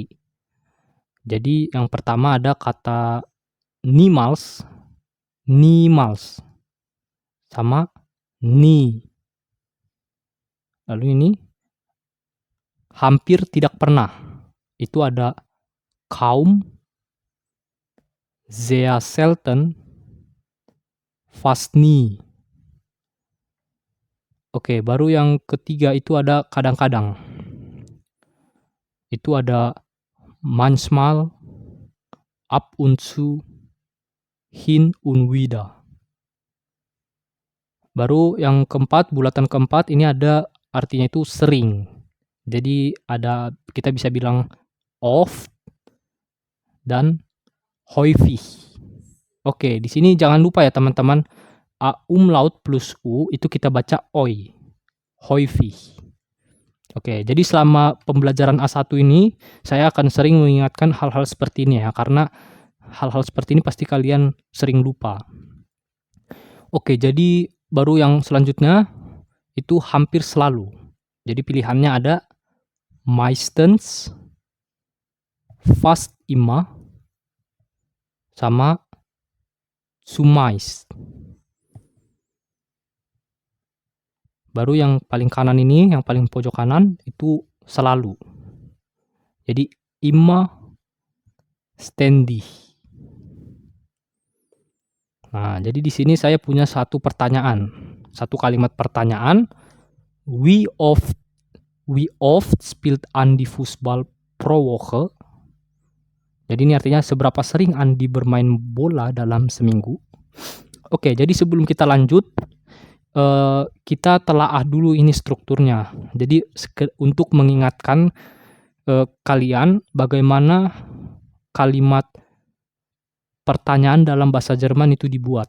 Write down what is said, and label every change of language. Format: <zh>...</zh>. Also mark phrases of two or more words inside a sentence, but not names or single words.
<id>Jadi yang pertama ada kata niemals sama nie. Lalu ini hampir tidak pernah, itu ada kaum,</id> <de>sehr selten, fast nie.</de> <id>Oke, baru yang ketiga itu ada kadang-kadang. Itu ada</id> <de>manchmal, ab und zu, hin und wieder.</de> <id>Baru yang keempat, bulatan keempat ini ada artinya itu sering. Jadi ada, kita bisa bilang oft dan häufig. Oke, di sini jangan lupa ya teman-teman, a umlaut plus u itu kita baca oi, häufig. Oke, jadi selama pembelajaran A1 ini saya akan sering mengingatkan hal-hal seperti ini ya, karena hal-hal seperti ini pasti kalian sering lupa. Oke, jadi baru yang selanjutnya itu hampir selalu. Jadi pilihannya ada</id> <de>meistens, fast immer,</de> <id>sama zumeist. Baru yang paling kanan ini, yang paling pojok kanan itu selalu. Jadi</id> <de>immer ständig.</de> <id>Nah, jadi di sini saya punya satu pertanyaan, satu kalimat pertanyaan.</id> <de>Wie oft spielt Andi Fußball pro Woche?</de> <id>Jadi ini artinya seberapa sering Andi bermain bola dalam seminggu. Oke, jadi sebelum kita lanjut, kita telaah dulu ini strukturnya. Jadi untuk mengingatkan kalian bagaimana kalimat pertanyaan dalam bahasa Jerman itu dibuat.</id>